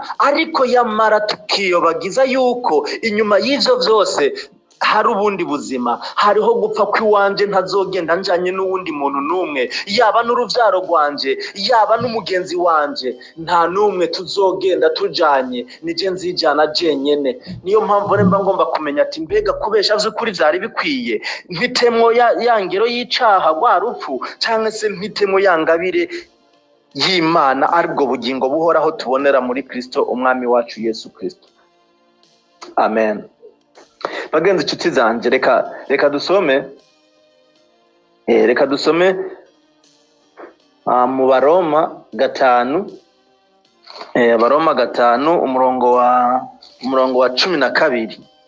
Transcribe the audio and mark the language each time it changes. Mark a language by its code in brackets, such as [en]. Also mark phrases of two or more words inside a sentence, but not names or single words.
[rn] Ariko yamara tukiyobagiza yuko inyuma y'ivyo vyose hari ubundi buzima, hariho gupfa kw'iwanje ntazogenda njanye n'uwundi muntu n'umwe, yaba n'uruvyaro rwanje, yaba n'umugenzi wanje, nta n'umwe tuzogenda tujanye, nije nzijana jenyene. Niyo mpamvu remba ngomba kumenya ati mbega kubesha vy'ukuri vyari bikwiye, mpitemwo ya ngero y'icaha rwa rupfu, canke se mpitemwo ya ngabire y'Imana aribwo bugingo buhoraho tubonera muri Kristo umwami wacu Yesu Kristo. Amen. Bagenzi inshuti zanje, reka dusome mu Baroma 5, Baroma 5 umurongo wa 12.